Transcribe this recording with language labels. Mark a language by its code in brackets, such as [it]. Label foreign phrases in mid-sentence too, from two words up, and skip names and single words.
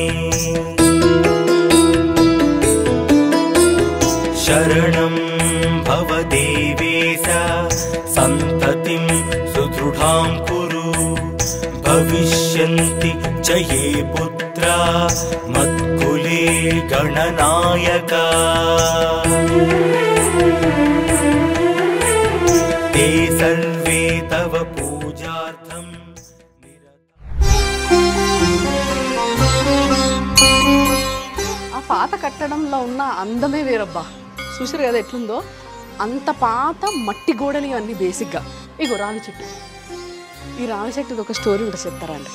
[sa] శరణం భవ దేవేశ సంతతిం సుదృఢాం కురు భవిష్యంతి చ యే పుత్రా మత్కులే గణనాయకా ते सर्वे तव पूजार्थं [te] ఆ పాత కట్టడంలో ఉన్న అందమే వేరబ్బా. చూసారు కదా ఎట్లుందో, అంత పాత మట్టి గోడలు ఇవన్నీ బేసిక్గా. ఇగో రావి చెట్టు, ఈ రావి చెట్టు ఒక స్టోరీ కూడా చెప్తారా అండి.